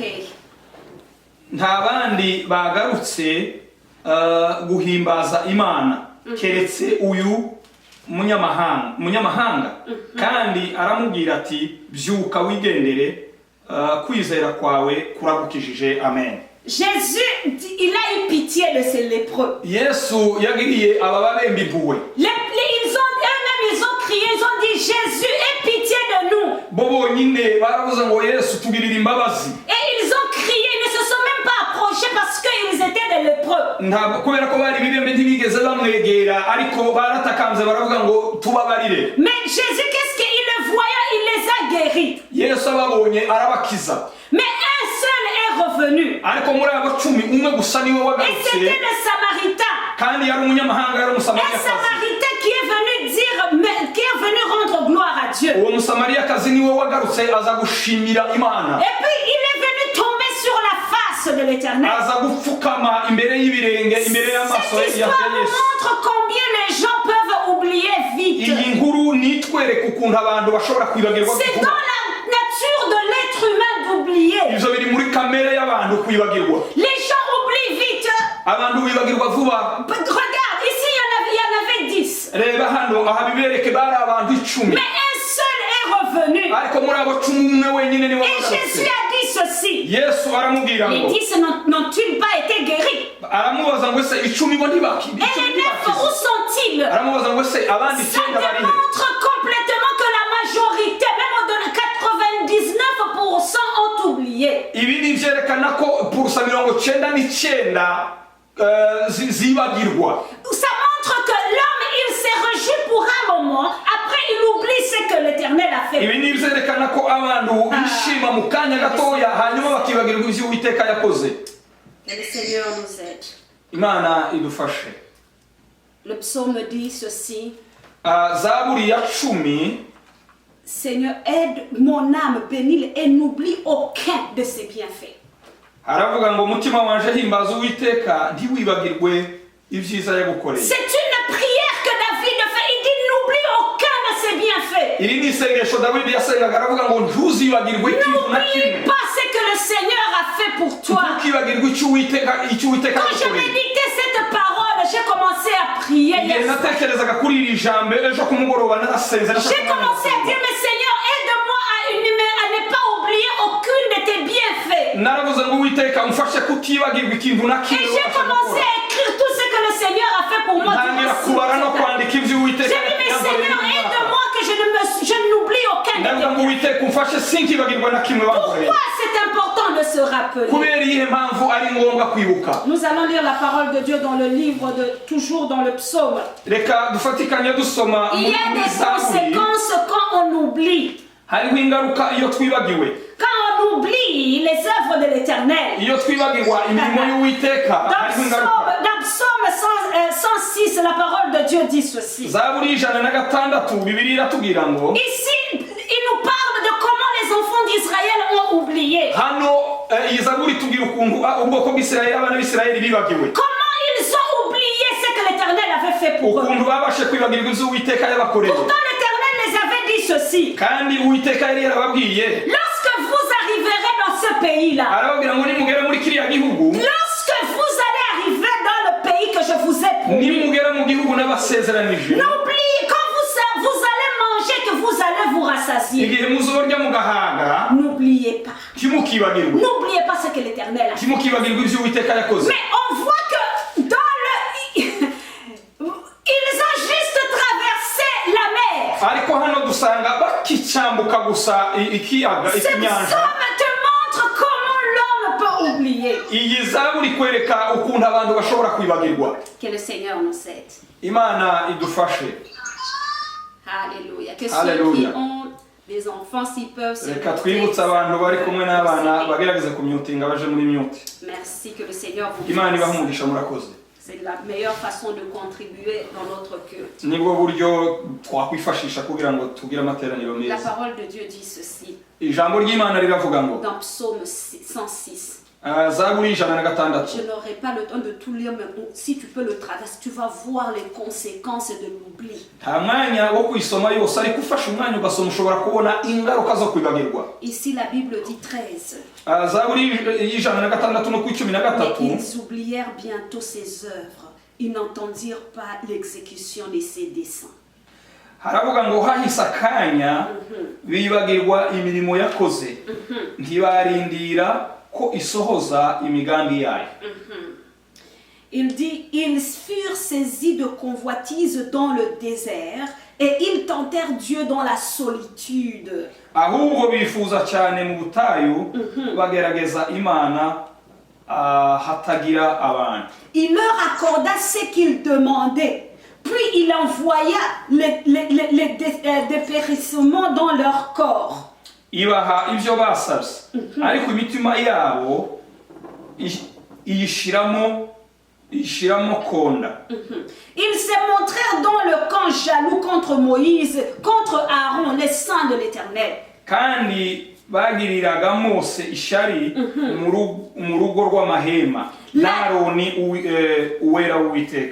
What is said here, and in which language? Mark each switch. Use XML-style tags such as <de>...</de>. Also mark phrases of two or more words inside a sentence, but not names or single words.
<rw>Nta bandi bagarutse guhimbaza Imana keretse uyu munyamahanga. Kandi aramubwira ati byuka wigendere kwizera kwawe kuragukijije. Amen.</rw> <fr>Jésus, il a eu pitié de ces lépreux.</fr> <rw>Yesu yagiriye ababembe impuhwe.</rw> <fr>Ils ont crié, ils ont dit Jésus, aie pitié de nous.</fr> <rw>Bobonyine baravuze ngo Yesu tugirira imbabazi.</rw> <fr>Et ils ont crié, ils ne se sont même pas approchés parce qu'ils étaient des lépreux.</fr> <rw>Ntabwo kubera ko bari bibembe ntibigeze bamwegera ariko baratakamze baravuga ngo tubabarire.</rw> <fr>Mais Jésus, qu'est-ce qu'il le voyait, il les a guéris.</fr> <rw>Yesu ababonye arabakiza.</rw> <fr>Mais un seul est revenu.</fr> <rw>Ariko muri abo 10 umwe gusa niwe wagarutse.</rw> <fr>Et c'était le Samaritain.</fr> <rw>Kandi yari umunyamahanga yari umusamariya.</rw> <fr>Un Samaritain qui est venu rendre gloire à Dieu.</fr> <rw>Uwo musamariya kazi niwe wagarutse aza gushimira Imana.</rw> <fr>Et puis il est venu tomber sur la face de l'Éternel.</fr> <rw>Aza gupfukama imbere y'ibirenge imbere y'amaso ya Yesu.</rw> <fr>Cette histoire montre combien les gens peuvent oublier vite.</fr> <rw>Iyi nkuru nitwereka ukuntu abantu bashobora kwibagirwa.</rw> <fr>C'est dans la nature de l'être humain d'oublier.</fr> <rw>Ivyo biri muri kamere y'abantu kwibagirwa.</rw> <fr>Les gens oublient vite.</fr> <rw>Abantu bibagirwa vuba.</rw> <fr>Regarde, ici il y en avait 10.</fr> <rw>Reba hano aha bibereke bari abantu 10.</rw> <fr>Mais un seul est revenu.</fr> <rw>Ariko muri abo 10 umwe wenyine ni</rw> <fr>Et Jésus a dit ceci.</fr> <rw>Yesu aramubwira ngo.</rw> <fr>Les 10 n'ont-ils pas été guéris?</fr> <rw>Aramubaza ngo se 10 bo ntibaki.</rw> <fr>Et les 9 où sont-ils?</fr> <rw>bose abandi</rw> <fr>Ça</fr> <rw>icyenda bari he?</rw> <fr>démontre complètement que la majorité, même au-delà de 99% ont oublié.</fr> <rw>Ibi ni byerekana ko purusa 99 zibagirwa.</rw> <fr>Ça montre que l'homme, il s'est réjoui pour un moment, après il oublie ce que l'Éternel a fait.</fr> <rw>Ibi ni byerekana ko abantu bishima mu kanya gatoya hanyuma bakibagirwa ibyo Uwiteka yakoze.</rw> <fr>Que le Seigneur nous aide.</fr> <rw>Imana idufashe.</rw> <fr>Le psaume dit ceci.</fr> <rw>Zaburi ya 10,</rw> <fr>Seigneur, aide mon âme, bénis-le et n'oublie aucun de ses bienfaits.</fr> <rw>haravuga ngo umutima wanje himbaza Uwiteka ntiwibagirwe ibyiza yagukoreye.</rw> <fr>C'est une prière que David fait. Il dit n'oublie aucun de ses bienfaits.</fr> <rw>Iri ni isengesho Dawidi yasengaga aravuga ngo ntuzibagirwe ikintu na kimwe.</rw> <fr>N'oublie pas ce que le Seigneur a fait pour toi.</fr> <rw>Ntukibagirwe icyo Uwiteka</rw> <fr>Quand je</fr> <rw>yagukoreye.</rw> <fr>méditais cette parole, j'ai commencé à prier.</fr> <rw>Igihe natekerezaga kuri iri jambo ejo ku mugoroba narasenze.</rw> <fr>J'ai commencé à dire, mais Seigneur, aide-moi à ne pas oublier aucune de tes bienfaits.</fr> <rw>Naravuze ngo Uwiteka umfashe kutibagirwa ikintu na</rw> <fr>Et</fr> <rw>kimwe.</rw> <fr>j'ai commencé à écrire tout ce que le Seigneur a fait pour moi.</fr> <rw>Ntangira kubara no kwandika ibyo Uwiteka</rw> <fr>J'ai dit, mais Seigneur, aide-moi que je n'oublie aucun de tes</fr> <rw>ndavuga ngo</rw> <fr>bienfaits.</fr> <rw>Uwiteka umfashe sinkibagirwa na kimwe wankoreye.</rw> <fr>Pourquoi c'est important de se rappeler?</fr> <rw>Kubera iyihe mpamvu ari ngombwa kwibuka?</rw> <fr>Nous allons lire la parole de Dieu dans le livre toujours dans le psaume.</fr> <rw>Reka dufatikanye dusoma</rw> <fr>Il y a des conséquences quand on oublie.</fr> <rw>hariho ingaruka iyo twibagiwe.</rw> <fr>Quand on oublie les œuvres de l'Éternel.</fr> <rw>Iyo twibagirwa imirimo y'Uwiteka hariho ingaruka.</rw> <fr>Dans psaume 106, la parole de Dieu dit ceci.</fr> <rw>Zaburi 106 Bibiliya iratubwira ngo</rw> <fr>Ici, il nous parle de comment les enfants d'Israël ont oublié.</fr> <rw>hano iyi Zaburi itubwira ukuntu ubwoko bw'Isirayeli abana b'Isirayeli bibagiwe.</rw> <fr>Comment ils ont oublié ce que l'Éternel avait fait pour eux.</fr> <rw>Ukuntu babashe kwibagirwa ibyo Uwiteka yabakoreye.</rw> <fr>Pourtant, l'Éternel les avait dit ceci.</fr> <rw>Kandi Uwiteka yari yarababwiye.</rw> <fr>Lorsque vous arriverez dans ce pays-là,</fr> <rw>Arababwira ngo nimugera muri kiriya gihugu.</rw> <fr>lorsque vous allez arriver dans le pays que je vous ai promis,</fr> <rw>Nimugera mu gihugu n'abasezeranije.</rw> <fr>n'oubliez quand vous allez manger que vous allez vous rassasier.</fr> <rw>Igihe muzorya mugahaga</rw> <fr>N'oubliez pas.</fr> <rw>timukibagirwe.</rw> <fr>N'oubliez pas ce que l'Éternel a fait.</fr> <rw>Timukibagirwe ibyo Uwiteka yakoze.</rw> <fr>Mais on voit que dans ils ont juste traversé la mer.</fr> <rw>Ariko hano dusanga bakicambuka gusa ikiyaga</rw> <fr>Cette</fr> <rw>ikinyanja.</rw> <fr>somme te montre comment l'homme peut oublier.</fr> <rw>Iyi Zaburi kwereka ukuntu abantu bashobora kwibagirwa.</rw> <fr>Que le Seigneur nous aide.</fr> <rw>Imana idufashe.</rw> <fr>Alléluia. Que</fr> <rw>Alléluia.</rw> <fr>ceux qui ont des enfants, s'ils peuvent se</fr> <rw>Reka twibutse abantu bari kumwe n'abana bagerageza kumyutinga baje muri myuti.</rw> <fr>Merci, que le Seigneur vous</fr> <rw>Imana ibahe</rw> <fr>bénisse.</fr> <rw>umugisha murakoze.</rw> <fr>C'est la meilleure façon de contribuer dans notre culte.</fr> <rw>Nibwo buryo twakwifashisha kugira ngo tugire amateraniro</rw> <fr>La</fr> <rw>meza.</rw> <fr>parole de Dieu dit ceci</fr> <rw>Ijambo ry'Imana riravuga ngo</rw> <fr>dans Psaume 106.</fr> <rw>Zaburi 106.</rw> <fr>Je n'aurai pas le temps de tout lire, mais si tu peux le traverser, tu vas voir les conséquences de l'oubli.</fr> <rw>nta mwanya wo kuyisoma yose ariko ufashe umwanya ugasoma ushobora kubona ingaruka zo kwibagirwa.</rw> <fr>Ici, la Bible dit 13.</fr> <rw>Zaburi 106 no ku 13.</rw> <fr>Mais ils oublièrent bientôt ses œuvres. Ils n'entendirent pas l'exécution de ses desseins.</fr> <rw>haravuga ngo hahise akanya bibagirwa imirimo yakoze ntibarindira ko isohoza imigambi yayo.</rw> <fr>Il dit, ils furent saisis de convoitise dans le désert et ils tentèrent Dieu dans la solitude.</fr> <rw>Ahubwo bifuza cyane mu butayu bagerageza Imana hatagira abantu.</rw> <fr>Il leur accorda ce qu'ils demandaient. Puis il envoya les dépérissements dans leur corps.</fr> <rw>Ibaha ibyo basabye ariko imitima yabo iyishiramo konda.</rw> <fr>Ils se montrèrent dans le camp jaloux contre Moïse, contre Aaron, les saints de l'Éternel.</fr> <rw>Kandi bagiriraga Mose ishari mu rugo rw'amahema n'Aroni uwera w'Uwiteka.</rw>